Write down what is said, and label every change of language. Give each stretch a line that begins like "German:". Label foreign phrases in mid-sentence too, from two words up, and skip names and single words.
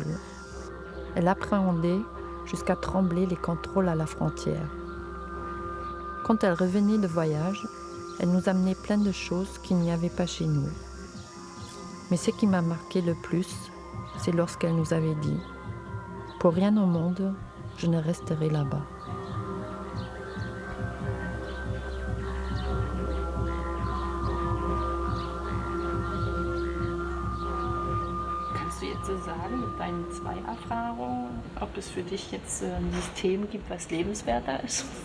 French: Elle appréhendait jusqu'à trembler les contrôles à la frontière. Quand elle revenait de voyage, elle nous amenait plein de choses qu'il n'y avait pas chez nous. Mais ce qui m'a marqué le plus, c'est lorsqu'elle nous avait dit « Pour rien au monde, je ne resterai là-bas ».
German: Kannst du jetzt so sagen, mit deinen 2 Erfahrungen, ob es für dich jetzt ein System gibt, was lebenswerter ist?